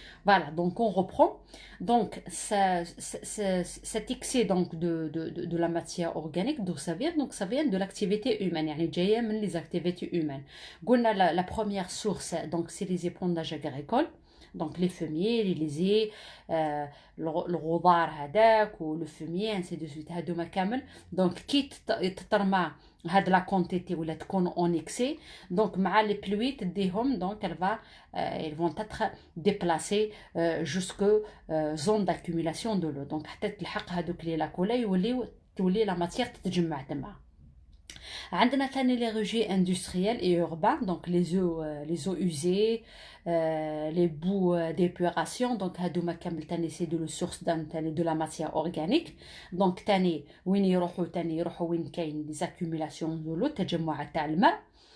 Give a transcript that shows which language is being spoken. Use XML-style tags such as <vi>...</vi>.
<fr>Voilà, donc on reprend. Donc, cet excès donc, de la matière organique, d'où ça vient? Donc, ça vient de l'activité humaine,</fr> <ar>يعني جاية من</ar> <fr>les activités humaines. قلنا la première source, donc, c'est les épondages agricoles. Donc les fumiers, les lisiers,</fr> <ar>الغبار هذاك</ar> <fr>و le fumier ainsi de suite</fr> <ar>هادوما كامل. Donc كي تترمى هاد لا كونتيتي ولا تكون اون اكسي دونك مع لي بلوي تديهم دونك</ar> <fr>ils vont être déplacés jusque zone d'accumulation de l'eau</fr> <ar>donc حتى تلحق هادوك لي لاكولا تولي لا ماتيير تتجمع تما. عندنا ثاني</ar> <fr>les rejets industriels et urbains donc les eaux usées les boues d'épuration donc</fr> <ar>هادوما كامل ثاني سي دو سورس ثاني de la matière organique donc ثاني وين يروحوا وين كاين</ar> <fr>des accumulations de l'eau</fr> <ar>تجمع تاع الماء.</ar>